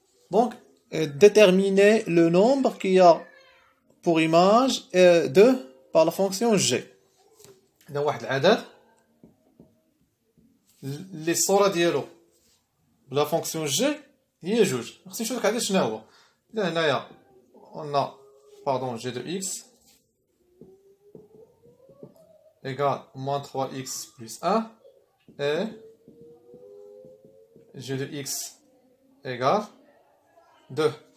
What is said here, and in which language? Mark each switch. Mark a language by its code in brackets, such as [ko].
[fr] Donc, déterminer le nombre qu'il y a pour image de par la fonction g. [ar] إذا واحد العدد اللي الصورة ديالو بلا فونكسيون جي هي جوج. خصني نشوف لك عدد شنو هو. إذا هنايا قلنا باردون [fr] g de x égale moins 3x plus 1 et g de x égale 2.